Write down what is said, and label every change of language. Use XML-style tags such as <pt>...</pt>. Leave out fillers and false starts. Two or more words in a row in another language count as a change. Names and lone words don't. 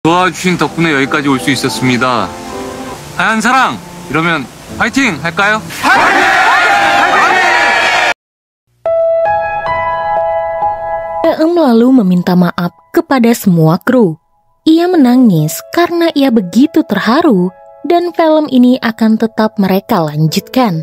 <ko>도와주신 덕분에 여기까지 올 수 있었습니다. 하얀 사랑! 이러면 파이팅! 할까요?</ko> <id>Daem lalu meminta maaf kepada semua kru. Ia menangis karena ia begitu terharu dan film ini akan tetap mereka lanjutkan.</id>